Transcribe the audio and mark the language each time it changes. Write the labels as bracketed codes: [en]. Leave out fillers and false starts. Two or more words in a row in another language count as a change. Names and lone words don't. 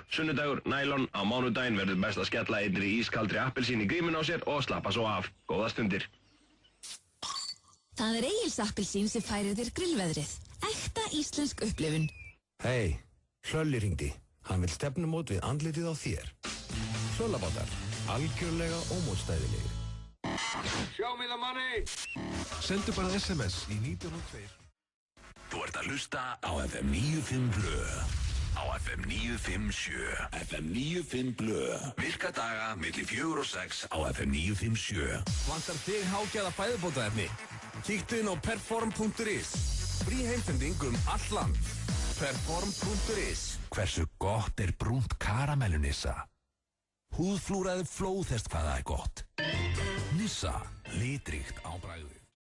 [is] Sunnudagur, nælon, á mánudaginn verður best að skella einri ískaldri appelsín í gríminn á sér og slappa svo af. Góða stundir. Það er Egils appelsín sem færir þér grillveðrið. Ekta íslensk upplifun. Hei, Hlölli hringdi. Hann vill stefnumót við andlitið á þér. Hlöllabátar, algjörlega ómótstæðilegir. [en] Show me the money! [is] Sendu bara SMS í 1902. Þú ert að hlusta á FM 95 Blö. Á FM 957. FM 95 Blö. Virka daga milli 4 og 6 á FM 957. Vantar þig hágæða fæðubótaefni? Kíktu inn á perform.is. Frí heimsending all land. Perform.is. Hversu gott er brúnt karamellu Nissa? Húðflúraði flóðhest hvað það er gott. Nissa, litríkt á bragðið.